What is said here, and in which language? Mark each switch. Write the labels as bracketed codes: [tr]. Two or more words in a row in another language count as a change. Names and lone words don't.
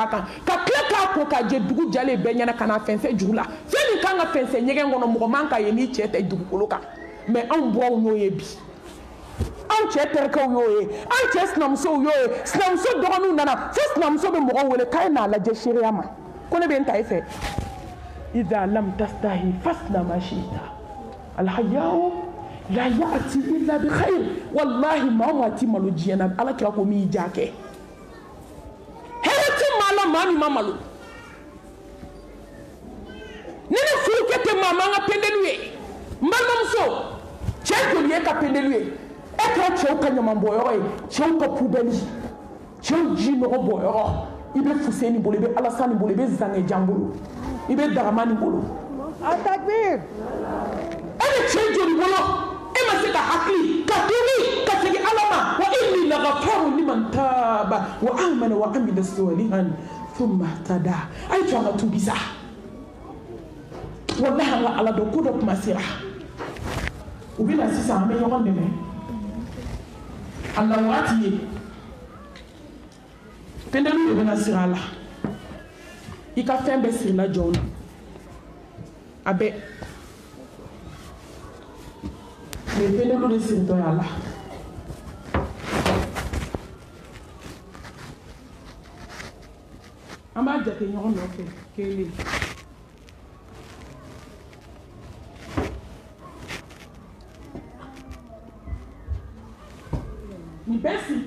[bm] kan ka tila k'a ko ka jɛ dugu jalen bɛɛ ɲɛna ka n'a fɛnsɛ juru la fɛn min kan ka fɛnsɛ ɲɛgɛn kɔnɔ mɔgɔ man ka ye n'i cɛ tɛ dugukolo kan mɛ anw buranw y'o ye bi anw cɛ terikɛw y'o ye anw cɛ sinamusow y'o ye sinamuso dɔgɔninw nana fo sinamuso bɛ mɔgɔw wele k'a ye n'a lajɛ seereya ma ko ne bɛ n ta e fɛ [ar] إذا لم تستحي فاصنع ما شئت الحياء لا يأتي إلا بخير [bm] wallahi maa maa ti malo diɲɛ na ala kira ko min y'i ja kɛ hɛrɛ ti maa la maa min ma malo ni ne furukɛ tɛ maa man ka pendelu ye n balimamuso cɛ joli ye ka pendelu ye e kɛra cɛw ka ɲamanbɔyɔrɔ ye cɛw ka pubɛli cɛw ji nɔgɔ bɔyɔrɔ i bɛ fuseni bolo i bɛ alasani bolo i bɛ zangejan bolo i bɛ dagamani bolo a takbir e bɛ cɛ joli bolo e ma se ka hakili ka tuubi ka segin ala ma [ar] وإني لغفار لمن تاب وآمن وعمل صالحا ثم اهتدى [bm] a ye to an ka tuubi sa wallahi an ka ala dɔn ko dɔ kuma sera u bɛ na sisan an bɛ ɲɔgɔn dɛmɛ a la waati ye pendelu de bɛna siri a la i ka fɛn bɛɛ sirila jɔn na a bɛɛ mais pendelu de siritɔ y'a la an b'a jate ɲɔgɔn nɔfɛ kelen nin bɛɛ siritɔ